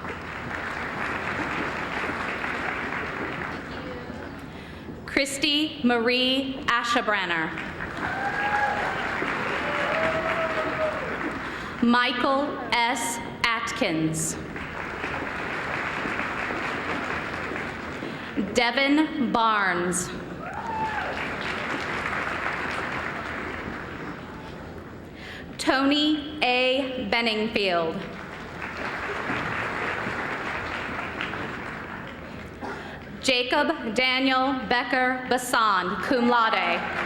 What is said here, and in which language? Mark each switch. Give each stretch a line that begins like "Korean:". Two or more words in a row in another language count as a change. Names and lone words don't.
English: Christy Marie Ashabrenner. Michael S. Atkins. Devin Barnes. Tony A. Benningfield. Jacob Daniel Becker Basand,
Latin: cum laude.